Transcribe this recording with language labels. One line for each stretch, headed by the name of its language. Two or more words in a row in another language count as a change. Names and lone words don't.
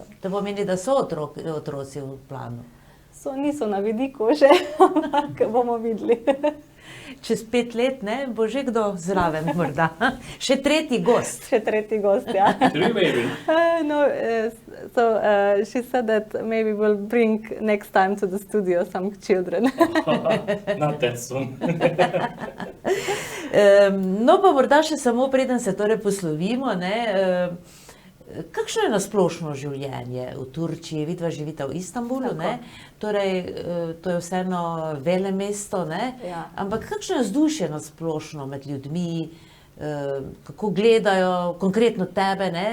Slovenian: To pomeni, da so otroci v planu? Niso na vidiku že, ampak bomo videli. Čez 5 let, ne, bo že kdo zraven morda. Še tretji gost. Še tretji gost, ja.
English: Three maybe. She said that maybe we'll bring next time to the studio some children. Not that soon.
Slovenian: No pa morda še samo preden se torej poslovimo, ne, kakšno je nasplošno življenje v Turčiji? Vidva živita v Istanbulu, ne? Torej, to je vseeno velemesto, ne? Ja. Ampak kakšno je vzdušje nasplošno med ljudmi, kako gledajo konkretno tebe, ne?